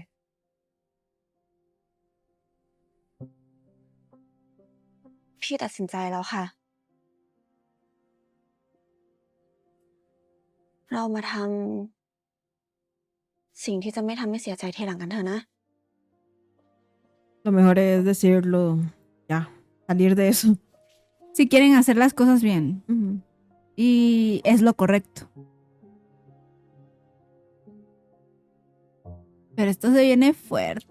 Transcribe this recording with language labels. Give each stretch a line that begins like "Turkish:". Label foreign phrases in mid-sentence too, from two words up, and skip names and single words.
Thai: พี่ตัดสินใจแล้วค่ะ เรามาทำสิ่งที่จะไม่ทำให้เสียใจทีหลังกันเถอะนะ
Spanish: Lo mejor es decirlo, ya, salir de eso. Si quieren hacer las cosas bien. Ujú. Y es lo correcto. Pero esto se viene fuerte.